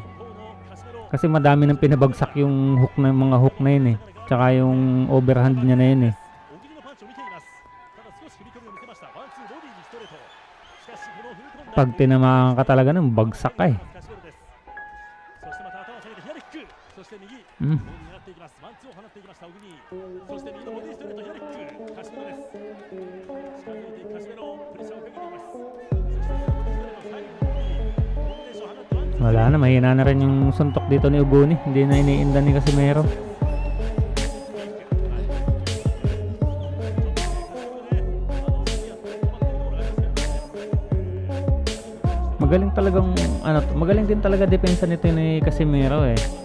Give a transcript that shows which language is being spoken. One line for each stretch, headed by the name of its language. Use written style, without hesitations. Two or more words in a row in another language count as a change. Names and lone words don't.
Filipino: Kasi madami nang pinabagsak yung hook na mga hook na yun eh. Tsaka yung overhand niya na yun eh. Pag tinamaan ka talaga ng bagsak ka eh.
Japanese: ワンツーを放っていきました小国、そして右のボディストレートヨリック、カシメロです。近づいていくカシメロ、プレッシャーをかけています。そして右のボディストレート最後にコンビネーションを放ってワンツー。
Filipino: Wala na, mahina na rin yung suntok dito ni Uguni. Hindi na iniinda ni Casimero. Magaling talagang magaling din talaga depensa nito ni Casimero eh.